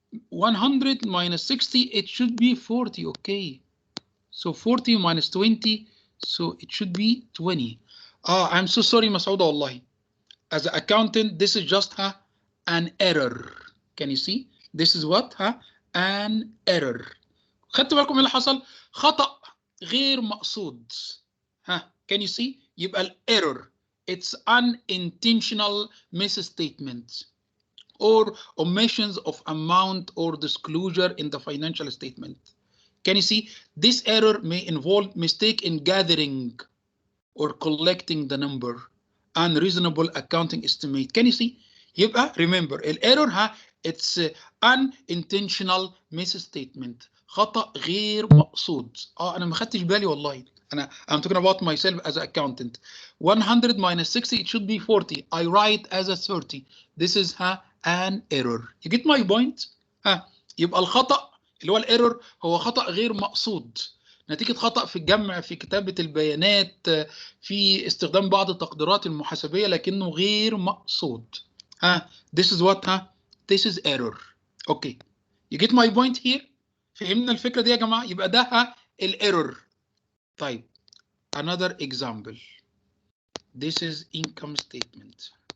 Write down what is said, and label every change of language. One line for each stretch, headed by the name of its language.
English: 100 minus 60, it should be 40, okay. So 40 minus 20, so it should be 20. I'm so sorry,
Arabic: مسعودة والله.
English: As an accountant, this is just an error. Can you see? This is what? An error.
Arabic: خدت بالكم اللي حصل؟ خطأ غير مقصود.
English: Can you see?
Arabic: يبقى الerror.
English: It's unintentional misstatement or omissions of amount or disclosure in the financial statement. Can you see? This error may involve mistake in gathering or collecting the number, unreasonable accounting estimate. Can you see? يبقى remember الerror it's unintentional misstatement.
Arabic: خطأ غير مقصود. أنا ما خدتش بالي والله.
English: I'm talking about myself as an accountant. 100 minus 60, it should be 40. I write as a 30. This is an error. You get my point?
Arabic: يبقى الخطأ اللي هو الايرور هو خطأ غير مقصود نتيجة خطأ في الجمع، في كتابة البيانات، في استخدام بعض التقديرات المحاسبية لكنه غير مقصود.
English: This is what this is error. Okay. You get my point here?
Arabic: فهمنا الفكرة دي يا جماعة؟ يبقى ده الايرور. طيب.
English: Another example. This is income statement.